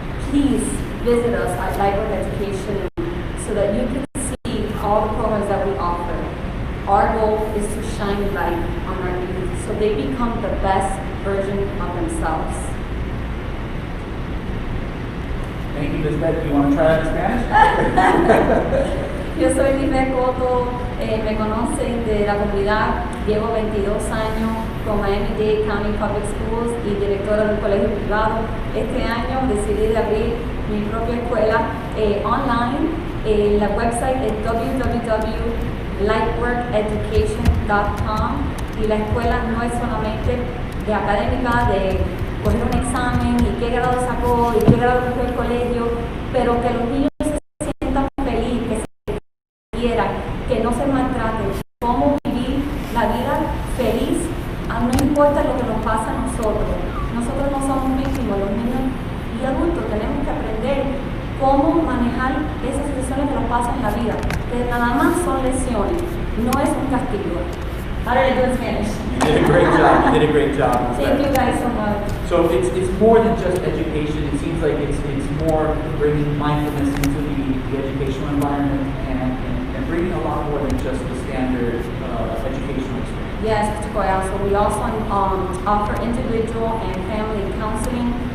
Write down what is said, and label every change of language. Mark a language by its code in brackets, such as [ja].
[en] Please visit us at Lightroom Education so that you can see all the programs that we offer. Our goal is to shine light on our youth so they become the best version of themselves. Thank you, Lisbeth. Do you want to try that in Spanish? [es] Yo soy Lisbeth Coto, me conocen de la comunidad, llevo 22 años con Miami-Dade County Public Schools y directora de un colegio privado. Este año decidí de abrir mi propia escuela online. La website es www.lightworkeducation.com y la escuela no es solamente de académica, de coger un examen y qué grado sacó y qué grado cogió el colegio, pero que los niños se sientan felices, que se quieran, que no se maltraten, cómo vivir la vida feliz, no importa lo que nos pasa a nosotros. Nosotros no somos víctimas, los niños y adultos tenemos que aprender cómo manejar esas situaciones que nos pasan en la vida, que nada más son lesiones, no es un castigo. [en] How did I do in Spanish? You did a great job. You did a great job. Thank you guys so much. So it's more than just education. It seems like it's more bringing mindfulness into the educational environment and bringing a lot more than just the standard educational experience. Yes, Mr. Coyle. So we also offer individual and family counseling.